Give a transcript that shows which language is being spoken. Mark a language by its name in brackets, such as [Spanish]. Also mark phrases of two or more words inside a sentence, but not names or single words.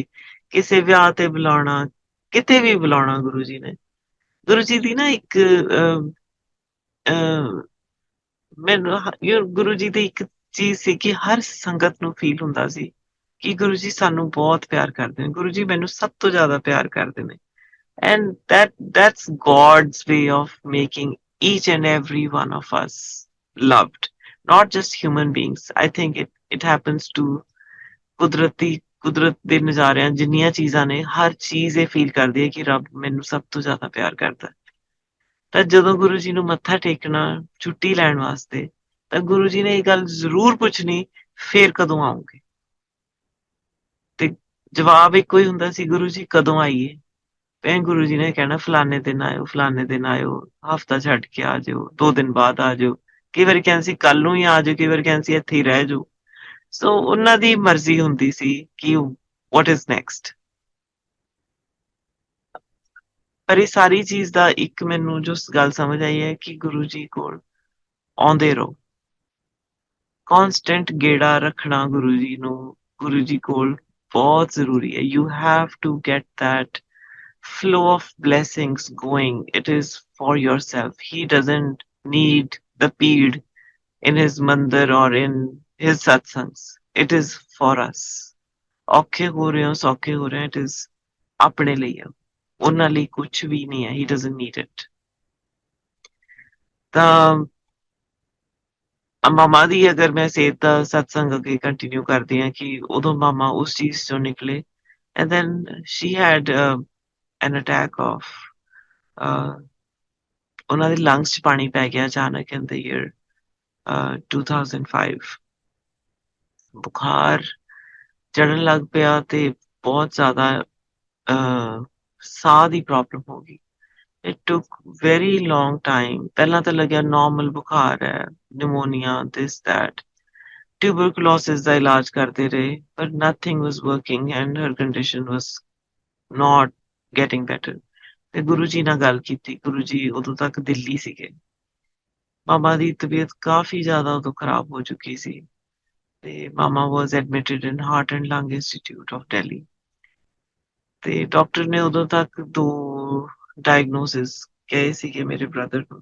[Punjabi] ਕਿਸੇ ਵਿਆਹ ਤੇ ਬੁਲਾਉਣਾ, ਕਿਤੇ ਵੀ ਬੁਲਾਉਣਾ ਗੁਰੂ ਜੀ ਨੇ। ਗੁਰੂ ਜੀ ਦੀ ਨਾ ਇੱਕ ਮੈਨੂੰ ਗੁਰੂ ਜੀ ਦੀ ਇੱਕ ਚੀਜ਼ ਸੀ ਕਿ ਹਰ ਸੰਗਤ ਨੂੰ ਫੀਲ ਹੁੰਦਾ ਸੀ ਕਿ ਗੁਰੂ ਜੀ ਸਾਨੂੰ ਬਹੁਤ ਪਿਆਰ ਕਰਦੇ ਨੇ, ਗੁਰੂ ਜੀ ਮੈਨੂੰ ਸਭ ਤੋਂ ਜ਼ਿਆਦਾ ਪਿਆਰ ਕਰਦੇ ਨੇ। [English] And that's God's way of making each and every one of us loved, not just human beings. I think it happens to [Punjabi] ਕੁਦਰਤ ਦੇ ਨਜ਼ਾਰਿਆਂ ਜਿੰਨੀਆਂ ਚੀਜ਼ਾਂ ਨੇ, ਹਰ ਚੀਜ਼ ਇਹ ਫੀਲ ਕਰਦੀ ਹੈ ਕਿ ਰੱਬ ਮੈਨੂੰ ਸਭ ਤੋਂ ਜ਼ਿਆਦਾ ਪਿਆਰ ਕਰਦਾ। ਤਾਂ ਜਦੋਂ ਗੁਰੂ ਜੀ ਨੂੰ ਮੱਥਾ ਟੇਕਣਾ ਛੁੱਟੀ ਲੈਣ ਵਾਸਤੇ, ਤਾਂ ਗੁਰੂ ਜੀ ਨੇ ਇਹ ਗੱਲ ਜ਼ਰੂਰ ਪੁੱਛਣੀ, ਫੇਰ ਕਦੋਂ ਆਉਂਗੇ? ਤੇ ਜਵਾਬ ਇੱਕੋ ਹੀ ਹੁੰਦਾ ਸੀ, ਗੁਰੂ ਜੀ ਕਦੋਂ ਆਈਏ? ਭੈਣ ਗੁਰੂ ਜੀ ਨੇ ਕਹਿਣਾ ਫਲਾਣੇ ਦਿਨ ਆਇਓ, ਫਲਾਣੇ ਦਿਨ ਆਇਓ, ਹਫ਼ਤਾ ਛੱਡ ਕੇ ਆ ਜਾਓ, 2 ਦਿਨ ਬਾਅਦ ਆ ਜਾਓ। ਕਈ ਵਾਰੀ ਕਹਿੰਦੇ ਸੀ ਕੱਲ ਨੂੰ ਹੀ ਆ ਜਾਓ, ਕਈ ਵਾਰੀ ਕਹਿੰਦੇ ਸੀ ਇੱਥੇ ਹੀ ਰਹਿ ਜਾਓ। ਸੋ ਉਹਨਾਂ ਦੀ ਮਰਜ਼ੀ ਹੁੰਦੀ ਸੀ ਕਿ [English] what is next। [Punjabi] ਪਰ ਇਹ ਸਾਰੀ ਚੀਜ਼ ਦਾ ਇੱਕ ਮੈਨੂੰ ਜੋ ਗੱਲ ਸਮਝ ਆਈ ਹੈ ਕਿ ਗੁਰੂ ਜੀ ਕੋਲ ਆਉਂਦੇ ਰਹੋ। ਕਾਂਸਟੈਂਟ ਗੇੜਾ ਰੱਖਣਾ ਗੁਰੂ ਜੀ ਨੂੰ, ਗੁਰੂ ਜੀ ਕੋਲ ਬਹੁਤ ਜ਼ਰੂਰੀ ਹੈ। [English] You have to get that flow of blessings going. It is for yourself. He doesn't need the peed in his mandir or in his satsangs. It is for us. [Punjabi] ਔਖੇ ਹੋ ਰਹੇ ਹੋ, ਸੌਖੇ ਹੋ ਰਹੇ, [English] it is [Punjabi] ਆਪਣੇ ਲਈ ਹੈ, ਉਹਨਾਂ ਲਈ ਕੁਝ ਵੀ ਨਹੀਂ ਹੈ। [English] He doesn't need it। [Punjabi] ਤਾਂ ਮਾਮਾ ਦੀ ਅਗਰ ਮੈਂ ਸਿਹਤ ਦਾ ਸਤਸੰਗ ਅੱਗੇ ਕੰਟੀਨਿਊ ਕਰਦੀ ਹਾਂ ਕਿ ਉਦੋਂ ਮਾਮਾ ਉਸ ਚੀਜ਼ ਚੋਂ ਨਿਕਲੇ। [English] And then she had an attack of [Punjabi] ਉਹਨਾਂ ਦੇ ਲੰਗਸ 'ਚ ਪਾਣੀ ਪੈ ਗਿਆ ਅਚਾਨਕ [English] in the year 2005। [Punjabi] ਬੁਖਾਰ ਚੜਨ ਲੱਗ ਪਿਆ ਤੇ ਬਹੁਤ ਜ਼ਿਆਦਾ ਸਾਹ ਦੀ ਪ੍ਰੋਬਲਮ ਹੋ ਗਈ। [English] It took very long time। [Punjabi] ਪਹਿਲਾਂ ਤਾਂ ਲੱਗਿਆ ਨਾਰਮਲ ਬੁਖਾਰ ਹੈ, ਨਿਮੋਨੀਆ, [English] this that। [Punjabi] tuberculosis ਦਾ ਇਲਾਜ ਕਰਦੇ ਰਹੇ, [English] but nothing was working and her condition was not getting better। [Punjabi] ਤੇ ਗੁਰੂ ਜੀ ਨਾਲ ਗੱਲ ਕੀਤੀ, ਗੁਰੂ ਜੀ ਉਦੋਂ ਤੱਕ ਦਿੱਲੀ ਸੀਗੇ। ਮਾਮਾ ਦੀ ਤਬੀਅਤ ਕਾਫੀ ਜ਼ਿਆਦਾ ਉਦੋਂ ਖਰਾਬ ਹੋ ਚੁੱਕੀ ਸੀ ਤੇ ਮਾਮਾ [English] was admitted in Heart and Lung Institute of Delhi। [Punjabi] ਤੇ ਡਾਕਟਰ ਨੇ ਉਦੋਂ ਤੱਕ 2 diagnoses ਕਹੇ ਸੀਗੇ ਮੇਰੇ ਬ੍ਰਦਰ ਨੂੰ।